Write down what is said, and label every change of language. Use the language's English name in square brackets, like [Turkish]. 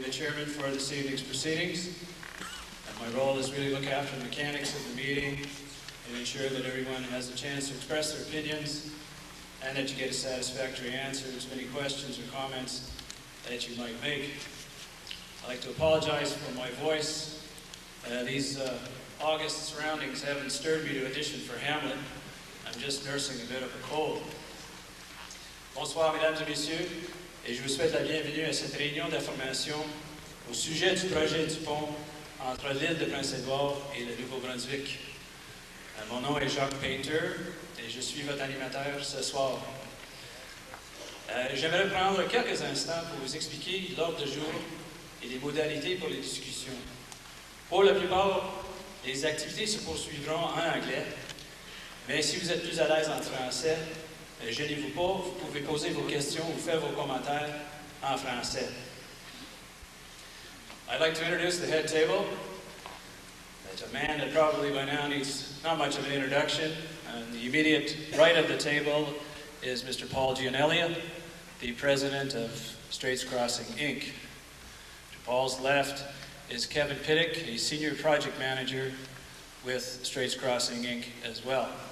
[English] chairman for this evening's proceedings. And my role is really look after the mechanics of the meeting and ensure that everyone has a chance to express their opinions and that you get a satisfactory answer to any questions or comments that you might make. I'd like to apologize for my voice. These August surroundings haven't stirred me to audition for Hamlet. I'm just nursing a bit of a cold. [French] Bonsoir, mesdames et messieurs, et je vous souhaite la bienvenue à cette réunion d'information au sujet du projet du pont entre l'île de Prince-Édouard et le Nouveau-Brunswick. Mon nom est Jacques Painter et je suis votre animateur ce soir. J'aimerais prendre quelques instants pour vous expliquer l'ordre du jour et les modalités pour les discussions. Pour la plupart, les activités se poursuivront en anglais, mais si vous êtes plus à l'aise en français, gênez-vous pas, vous pouvez poser vos questions ou faire vos commentaires en français. [English] I'd like to introduce the head table. It's a man that probably by now needs not much of an introduction. On the immediate right of the table is Mr. Paul Gianellia, the president of Straits Crossing, Inc. To Paul's left is Kevin Pittick, a senior project manager with Straits Crossing, Inc. as well.